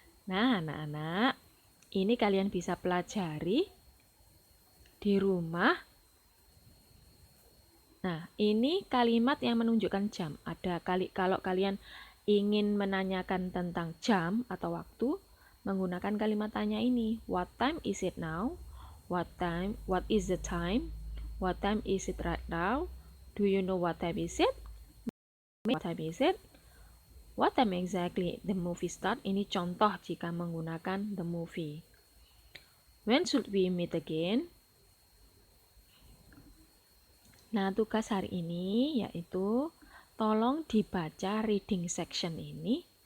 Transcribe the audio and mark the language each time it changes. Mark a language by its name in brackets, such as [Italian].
[Indonesian] Nah, anak-anak, ini kalian bisa pelajari di rumah. Nah, ini kalimat yang menunjukkan jam. Kalau kalian ingin menanyakan tentang jam atau waktu, menggunakan kalimat tanya ini. [English] What time is it now? What is the time? What time is it right now? Do you know what time is it? What time is it? What time exactly the movie start? [Indonesian] Ini contoh jika menggunakan the movie. [English] When should we meet again? [Indonesian] Nah, tugas hari ini yaitu tolong dibaca reading section ini.